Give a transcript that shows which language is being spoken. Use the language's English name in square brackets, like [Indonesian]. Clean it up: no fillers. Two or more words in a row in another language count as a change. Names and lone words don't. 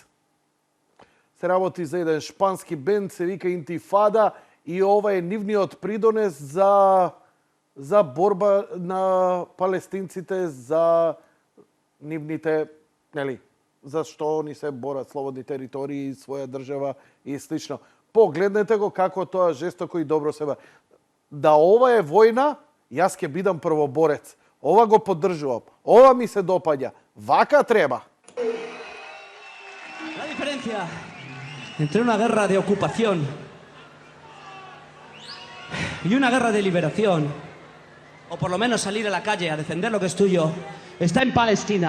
[Macedonian] Се работи за еден шпански бенд, се вика Интифада, и ова е нивниот придонес за борба на палестинците, за нивните, нели, за што они се борат слободни територии, своја држава и слично. Погледнете го како тоа жестоко и добро се бара. Да ова е војна, јас ќе бидам првоборец. Ова го поддржувам. Ова ми се допаѓа. Вака треба. [Spanish] La diferencia entre una guerra de ocupación y una guerra de liberación, o por lo menos salir a la calle a defender lo que es tuyo, está en Palestina.